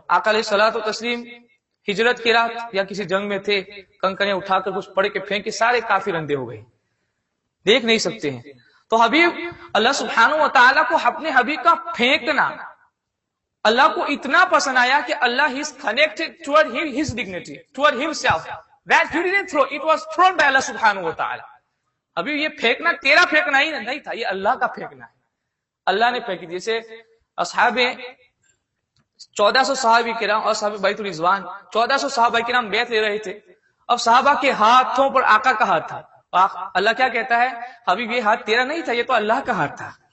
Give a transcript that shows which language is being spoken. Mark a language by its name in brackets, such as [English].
[Urdu] آقا علیہ الصلوۃ والتسلیم ہجرت کی رات یا کسی جنگ میں تھے، کنکریاں اٹھا کر کچھ پڑھ کے پھینکے، سارے کافر اندھے ہو گئے، دیکھ نہیں سکتے ہیں. تو حبیب اللہ سبحانہ و تعالیٰ کو اپنے حبیب کا پھینکنا اللہ کو اتنا پسند آیا کہ اللہ [English] is connected toward his dignity, toward himself. That he didn't throw, it was thrown by Allah سبحانہ و تعالیٰ. [Urdu] ابھی یہ پھینکنا تیرا پھینکنا ہی نہیں تھا، یہ اللہ کا پھینکنا ہے. اللہ نے پھینکی. جیسے اصحاب 1400 صحابہ کرام اور صحابہ بیت الرضوان، 1400 صحابہ کرام بیعت لے رہے تھے. اب صحابہ کے ہاتھوں پر آقا کا ہاتھ تھا. اللہ کیا کہتا ہے، حبیب یہ ہاتھ تیرا نہیں تھا، یہ تو اللہ کا ہاتھ تھا.